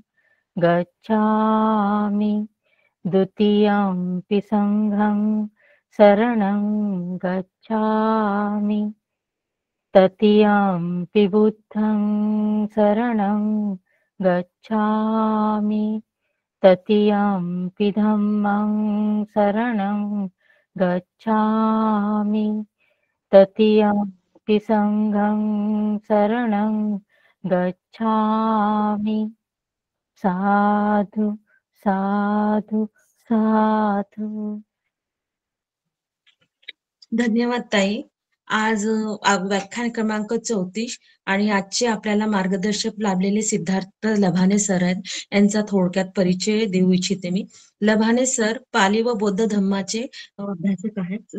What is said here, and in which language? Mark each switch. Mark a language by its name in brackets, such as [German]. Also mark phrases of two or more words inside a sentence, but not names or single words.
[Pali] गच्छामि, द्वितीयंपि संघं शरणं गच्छामि, तृतीयंपि बुद्धं शरणं गच्छामि, तृतीयंपि धम्मं शरणं गच्छामि, तृतीयंपि संघं शरणं गच्छामि. साधु साधु साधु. [Marathi] धन्यवाद ताई. आज व्याख्यान क्रमांक 34 आणि आजचे आपल्याला मार्गदर्शक लाभलेले सिद्धार्थ लभाने सर आहेत. यांचा थोडक्यात परिचय देऊ इच्छिते मी. लभाने सर पाली व बौद्ध धम्माचे अभ्यासक आहेत.